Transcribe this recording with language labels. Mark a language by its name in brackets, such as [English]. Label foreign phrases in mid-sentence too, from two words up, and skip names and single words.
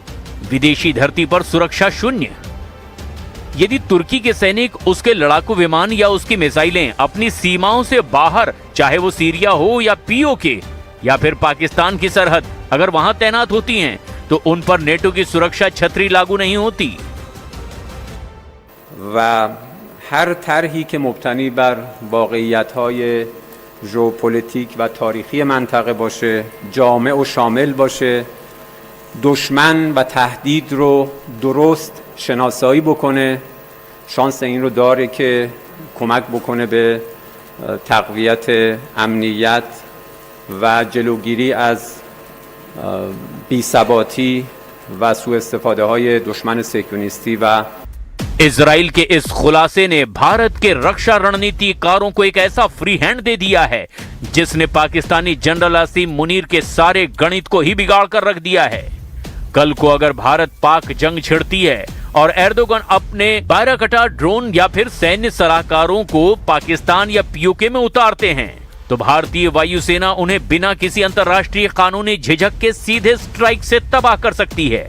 [Hindi] विदेशी धरती पर सुरक्षा शून्य। यदि तुर्की के सैनिक, उसके लड़ाकू विमान या उसकी मिसाइलें अपनी सीमाओं से बाहर, चाहे वो सीरिया हो या पीओके या फिर पाकिस्तान की सरहद, अगर वहां तैनात होती हैं तो उन पर नेटो की सुरक्षा छतरी लागू नहीं होती। [Persian] و هر طرحی که مبتنی بر واقعیت‌های ژئوپلیتیک و تاریخی منطقه باشه، جامع و شامل باشه، دشمن و تهدید رو درست شناسایی بکنه، شانس این رو داره که کمک بکنه به تقویت امنیت و جلوگیری از بی‌ثباتی و سوء استفاده های دشمن صهیونیستی و [Hindi] इजराइल के इस खुलासे ने भारत के रक्षा रणनीतिकारों को एक ऐसा [English] free hand [Hindi] दे दिया है जिसने पाकिस्तानी जनरल आसिम मुनीर के सारे गणित को ही बिगाड़ कर रख दिया है। कल को अगर भारत पाक जंग छिड़ती है और एर्दोगन अपने बायराक्टार ड्रोन या फिर सैन्य सलाहकारों को पाकिस्तान या पीओके में उतारते हैं तो भारतीय वायुसेना उन्हें बिना किसी अंतर्राष्ट्रीय कानूनी झिझक के सीधे स्ट्राइक से तबाह कर सकती है।